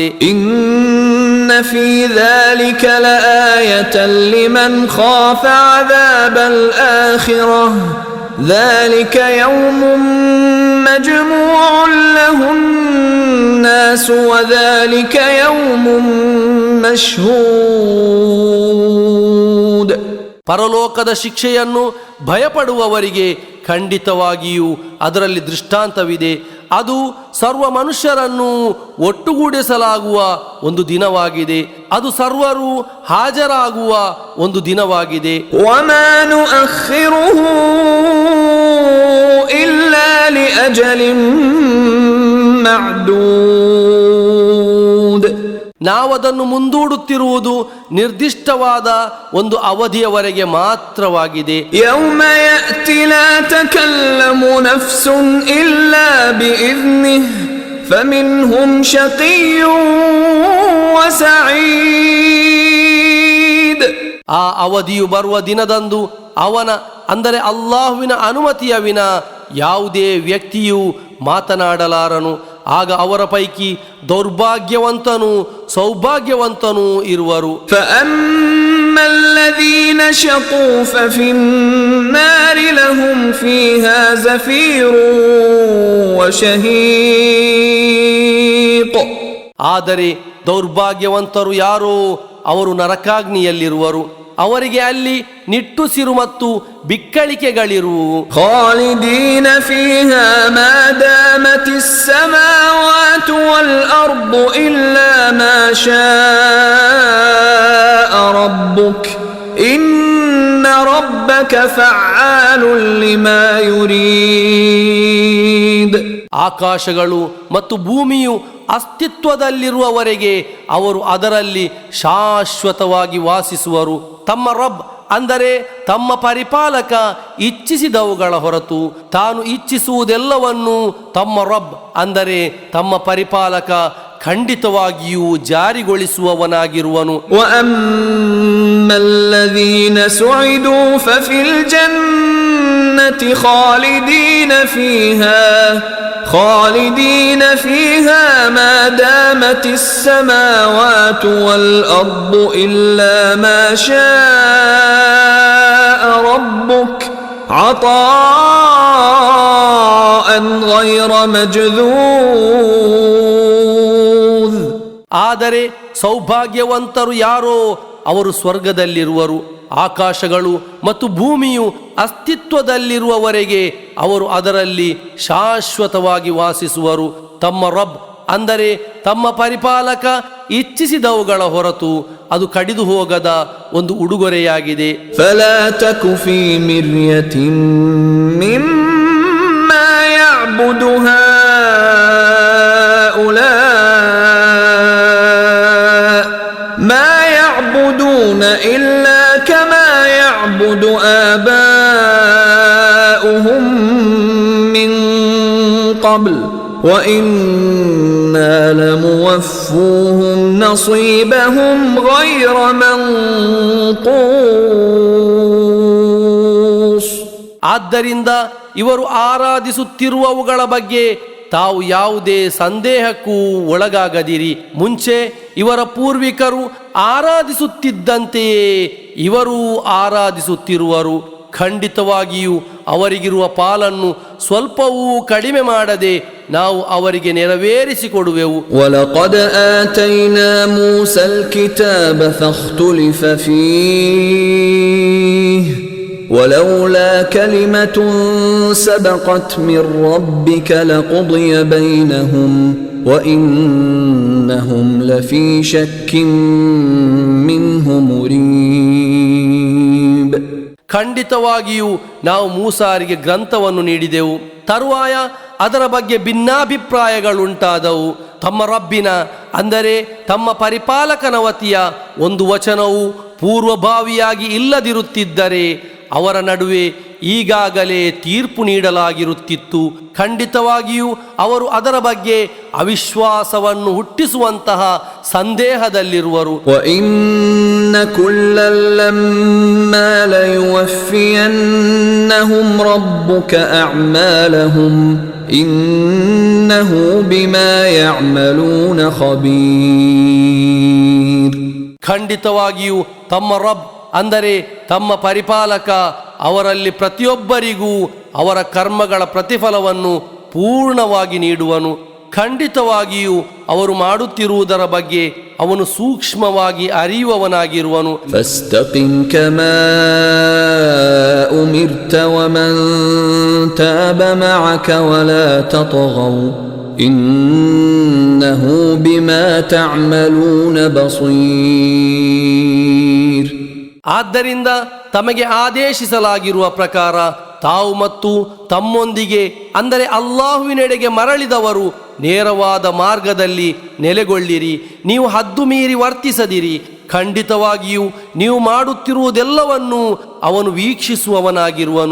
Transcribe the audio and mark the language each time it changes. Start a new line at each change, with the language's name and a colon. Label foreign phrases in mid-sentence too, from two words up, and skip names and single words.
Arabic: إن في ذلك لآية لمن خاف عذاب الآخرة ذلك يوم مجموع له الناس وذلك يوم مشهود.
Kannada: ಪರಲೋಕದ ಶಿಕ್ಷೆಯನ್ನು ಭಯಪಡುವವರಿಗೆ ಖಂಡಿತವಾಗಿಯೂ ಅದರಲ್ಲಿ ದೃಷ್ಟಾಂತವಿದೆ. ಅದು ಸರ್ವ ಮನುಷ್ಯರನ್ನು ಒಟ್ಟುಗೂಡಿಸಲಾಗುವ ಒಂದು ದಿನವಾಗಿದೆ. ಅದು ಸರ್ವರು ಹಾಜರಾಗುವ ಒಂದು ದಿನವಾಗಿದೆ.
Arabic: وما نؤخره إلا لأجل معدود.
Kannada: ನಾವದನ್ನು ಮುಂದೂಡುತ್ತಿರುವುದು ನಿರ್ದಿಷ್ಟವಾದ ಒಂದು ಅವಧಿಯವರೆಗೆ ಮಾತ್ರವಾಗಿದೆ.
Arabic: يوم يأت لا تكلم نفس إلا بإذنه فمنهم شقي وسعيد.
Kannada: ಆ ಅವಧಿಯು ಬರುವ ದಿನದಂದು ಅವನ ಅಂದರೆ ಅಲ್ಲಾಹುವಿನ ಅನುಮತಿಯ ವಿನ ಯಾವುದೇ ವ್ಯಕ್ತಿಯು ಮಾತನಾಡಲಾರನು. ಆಗ ಅವರ ಪೈಕಿ ದೌರ್ಭಾಗ್ಯವಂತನೂ ಸೌಭಾಗ್ಯವಂತನೂ ಇರುವರು.
Arabic: فأما الذين شقوا ففي النار لهم فيها زفير وشهيق.
Kannada: ಆದರೆ ದೌರ್ಭಾಗ್ಯವಂತರು ಯಾರೋ ಅವರು ನರಕಾಗ್ನಿಯಲ್ಲಿರುವರು. ಅವರಿಗೆ ಅಲ್ಲಿ ನಿಟ್ಟುಸಿರು ಮತ್ತು ಬಿಕ್ಕಳಿಕೆಗಳಿರುವು.
Arabic: خالدين فيها ما دامت السماوات والأرض إلا ما شاء ربك إن ربك فعال لما يريد.
Kannada: ಆಕಾಶಗಳು ಮತ್ತು ಭೂಮಿಯು ಅಸ್ತಿತ್ವದಲ್ಲಿರುವವರೆಗೆ ಅವರು ಅದರಲ್ಲಿ ಶಾಶ್ವತವಾಗಿ ವಾಸಿಸುವರು. ತಮ್ಮ ರಬ್ ಅಂದರೆ ತಮ್ಮ ಪರಿಪಾಲಕ ಇಚ್ಛಿಸಿದವುಗಳ ಹೊರತು ತಾನು ಇಚ್ಛಿಸುವುದೆಲ್ಲವನ್ನು ತಮ್ಮ ರಬ್ ಅಂದರೆ ತಮ್ಮ ಪರಿಪಾಲಕ ಖಂಡಿತವಾಗಿಯೂ ಜಾರಿಗೊಳಿಸುವವನಾಗಿರುವನು.
Arabic: وَأَمَّا الَّذِينَ سُعِدُوا فَفِي الْجَنَّةِ خالدين فيها ما دامت السماوات والأرض إلا ما شاء ربك عطاء غير مجذوذ.
Kannada: ಆದರೆ ಸೌಭಾಗ್ಯವಂತರು ಯಾರೋ ಅವರು ಸ್ವರ್ಗದಲ್ಲಿರುವರು. ಆಕಾಶಗಳು ಮತ್ತು ಭೂಮಿಯು ಅಸ್ತಿತ್ವದಲ್ಲಿರುವವರೆಗೆ ಅವರು ಅದರಲ್ಲಿ ಶಾಶ್ವತವಾಗಿ ವಾಸಿಸುವರು. ತಮ್ಮ ರಬ್ ಅಂದರೆ ತಮ್ಮ ಪರಿಪಾಲಕ ಇಚ್ಛಿಸಿದವುಗಳ ಹೊರತು ಅದು ಕಡಿದು ಹೋಗದ ಒಂದು ಉಡುಗೊರೆಯಾಗಿದೆ.
Arabic: فلا تك في مرية مما يعبد هؤلاء ما يعبدون إلا كما يعبد آباؤهم من قبل وإنا لموفوهم نصيبهم غير منقوص.
Kannada: ಆದ್ದರಿಂದ ಇವರು ಆರಾಧಿಸುತ್ತಿರುವವುಗಳ ಬಗ್ಗೆ ತಾವು ಯಾವುದೇ ಸಂದೇಹಕ್ಕೂ ಒಳಗಾಗದಿರಿ. ಮುಂಚೆ ಇವರ ಪೂರ್ವಿಕರು ಆರಾಧಿಸುತ್ತಿದ್ದಂತೆಯೇ ಇವರೂ ಆರಾಧಿಸುತ್ತಿರುವರು. ಖಂಡಿತವಾಗಿಯೂ ಅವರಿಗಿರುವ ಪಾಲನ್ನು ಸ್ವಲ್ಪವೂ ಕಡಿಮೆ ಮಾಡದೆ ನಾವು ಅವರಿಗೆ ನೆರವೇರಿಸಿಕೊಡುವೆವು.
Arabic: وَلَقَدْ آتَيْنَا مُوسَى الْكِتَابَ فَاخْتُلِفَ فِيهِ وَلَوْلَا كَلِمَةٌ سَبَقَتْ مِنْ رَبِّكَ لَقُضِيَ بَيْنَهُمْ وَإِنَّهُمْ لَفِي شَكٍّ مِنْهُ مُرِيبٍ.
Kannada: ಖಂಡಿತವಾಗಿಯೂ ನಾವು ಮೂಸಾರಿಗೆ ಗ್ರಂಥವನ್ನು ನೀಡಿದೆವು. ತರುವಾಯ ಅದರ ಬಗ್ಗೆ ಭಿನ್ನಾಭಿಪ್ರಾಯಗಳುಂಟಾದವು. ತಮ್ಮ ರಬ್ಬಿನ ಅಂದರೆ ತಮ್ಮ ಪರಿಪಾಲಕನ ವತಿಯ ಒಂದು ವಚನವು ಪೂರ್ವಭಾವಿಯಾಗಿ ಇಲ್ಲದಿರುತ್ತಿದ್ದರೆ ಅವರ ನಡುವೆ ಈಗಾಗಲೇ ತೀರ್ಪು ನೀಡಲಾಗಿರುತ್ತಿತ್ತು. ಖಂಡಿತವಾಗಿಯೂ ಅವರು ಅದರ ಬಗ್ಗೆ ಅವಿಶ್ವಾಸವನ್ನು ಹುಟ್ಟಿಸುವಂತಹ ಸಂದೇಹದಲ್ಲಿರುವರು.
Arabic: وَإِنَّ كُلًّا لَّمَّا لَيُوَفِّيَنَّهُمْ رَبُّكَ أَعْمَالَهُمْ إِنَّهُ بِمَا يَعْمَلُونَ خَبِيرٌ.
Kannada: ಖಂಡಿತವಾಗಿಯೂ ತಮ್ಮ ರಬ್ ಅಂದರೆ ತಮ್ಮ ಪರಿಪಾಲಕ ಅವರಲ್ಲಿ ಪ್ರತಿಯೊಬ್ಬರಿಗೂ ಅವರ ಕರ್ಮಗಳ ಪ್ರತಿಫಲವನ್ನು ಪೂರ್ಣವಾಗಿ ನೀಡುವನು. ಖಂಡಿತವಾಗಿಯೂ ಅವರು ಮಾಡುತ್ತಿರುವುದರ ಬಗ್ಗೆ ಅವನು ಸೂಕ್ಷ್ಮವಾಗಿ ಅರಿಯುವವನಾಗಿರುವನು.
Arabic: فاستقم كما أمرت ومن تاب معك ولا تطغوا إنه بما تعملون بصير.
Kannada: ಆದ್ದರಿಂದ ತಮಗೆ ಆದೇಶಿಸಲಾಗಿರುವ ಪ್ರಕಾರ ತಾವು ಮತ್ತು ತಮ್ಮೊಂದಿಗೆ ಅಂದರೆ ಅಲ್ಲಾಹುವಿನೆಡೆಗೆ ಮರಳಿದವರು ನೇರವಾದ ಮಾರ್ಗದಲ್ಲಿ ನೆಲೆಗೊಳ್ಳಿರಿ. ನೀವು ಹದ್ದು ಮೀರಿ ವರ್ತಿಸದಿರಿ. ಖಂಡಿತವಾಗಿಯೂ ನೀವು ಮಾಡುತ್ತಿರುವುದೆಲ್ಲವನ್ನು ಅವನು ವೀಕ್ಷಿಸುವವನಾಗಿರುವನು.